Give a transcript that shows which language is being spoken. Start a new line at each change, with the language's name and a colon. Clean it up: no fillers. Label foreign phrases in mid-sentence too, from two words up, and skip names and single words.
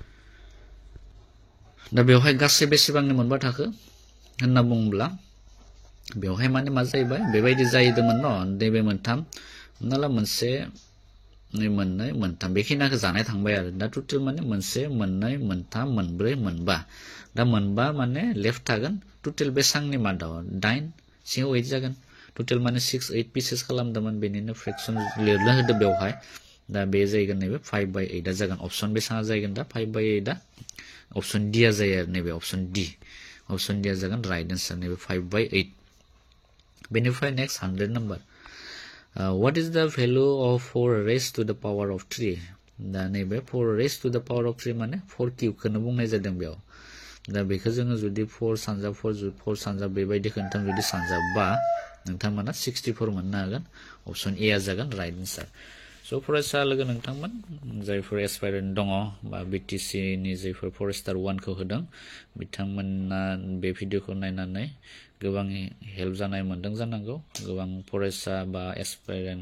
Bodo: दा बेवहाय गासै बेसेबांनि मोनबा थाखो होनना बुङोब्ला बेवहाय माने मा जाहैबाय बेबायदि जाहैदोंमोन न' नैबे मोनथाम हमना ला मोनसे मोननै मोनथाम बेखिनिखौ जानाय थांबाय आरो दा टोटेल माने मोनसे मोननै मोनथाम मोनब्रै मोनबा दा मोनबा माने लेफ्ट थागोन टोटेल बेसांनि मादाव 9 सिङाव 8 जागोन टोटेल माने 6 8 पिसेस खालामदोंमोन बेनिनो फ्रेक्सन लिरनो होदो बेवहाय दा बे जायगोन नैबे 5/8 आ जागोन अपसन बेसाङा जायगोन दा 5/8 आ
English: option D
Bodo: आ जायो आरो नैबे
English: option D
Bodo: आ जागोन
English: right answer
Bodo: नैबे 5/8 बेनिफ्राय नेक्स्ट 100 नम्बर
English: what is the value of 4 raised to the power of 3
Bodo: दा नैबे 4
English: raised to the power of
Bodo: 3 माने 4 क्यूब खौनो बुंनाय जादों बेयाव दा बेखौ जोङो जुदि 4 सानजाब 4 सानजाब बेबायदि खोनथाम जुदि सानजाबबा नोंथांमोना 64 मोननो हागोन
English: option A
Bodo: आ जागोन
English: right answer
Bodo: स' फरायसा लोगो नोंथांमोन जायफोर एसपायरेन्ट दङ बा बिटिसि नि जायफोर फरेस्टार 1 खौ होदों बिथांमोना बे भिडिअखौ नायनानै गोबां हेल्प जानाय मोनदों जानांगौ गोबां फरायसा बा एसपायरेन्ट